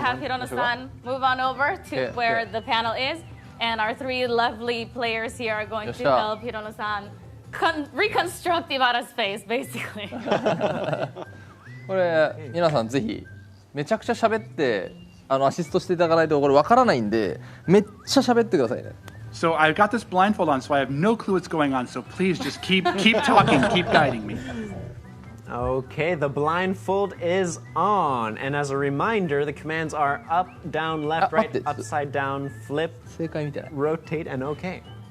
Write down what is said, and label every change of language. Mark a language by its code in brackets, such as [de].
[en] have Hirono-san move on over to Okay, where okay. the panel is. And our 3 lovely players here are going to Yes, sir. help Hirono-san reconstruct Ibara's face, basically. [ja] これ皆さんぜひめちゃくちゃ喋ってアシストしていただかないとこれわからないんでめっちゃ喋ってくださいね。 [en] So I've got this blindfold on, so I have no clue what's going on. So please just keep talking, keep guiding me. Okay, the blindfold is on. And as a reminder, the commands are up, down, left, right, upside down, flip, [ja] 正解みたいな。 [en] rotate, and OK.